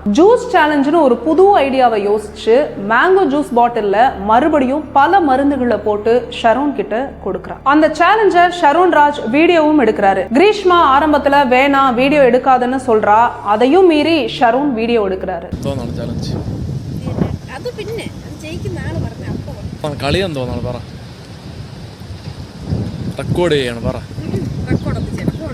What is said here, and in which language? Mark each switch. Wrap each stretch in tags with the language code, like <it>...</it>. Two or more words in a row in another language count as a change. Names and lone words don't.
<ta>ஜூஸ் சேலஞ்சுன்னு ஒரு புது ஐடியாவை யோசிச்சு மேங்கோ ஜூஸ் பாட்டில்ல மறுபடியும் பல மருந்துகளை போட்டு ஷரோன் கிட்ட கொடுக்குறான். அந்த சேலஞ்சை ஷரோன் ராஜ் வீடியோவும் எடுக்கிறாரு. கிரீஷ்மா ஆரம்பத்துல வேணாம் வீடியோ எடுக்காதுன்னு சொல்ற, அதையும் மீறி ஷரோன் வீடியோ எடுக்கிறாரு.</ta> <ml>അത് പിന്നെ ജയിക്കുന്ന ആള് പറഞ്ഞ അപ്പോൾ കളിയാന്ന് തോന്നാണ് പറ റെക്കോർഡ് ചെയ്യണം പറ റെക്കോർഡ് ചെയ്യണം</ml>